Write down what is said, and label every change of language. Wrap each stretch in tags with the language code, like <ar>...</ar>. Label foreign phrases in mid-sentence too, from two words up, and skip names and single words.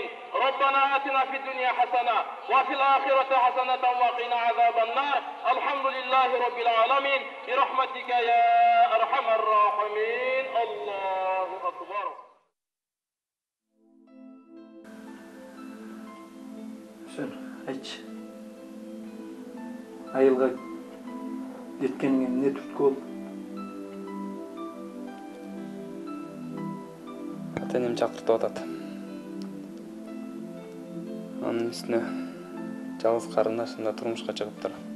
<ar>ربنا آتنا في الدنيا حسنة و في الآخرة حسنة و قنا عذاب النار. الحمد لله رب العالمين. برحمتك يا أرحم الراحمين. الله أكبر.</ar> <ky>Сен айтчы. Айылга кеткениңе эмне түрткү болду? Ата-энем чакыртып атат. Анын үстүнө жалгыз карындашым да турмушка чыгыптыр.</ky>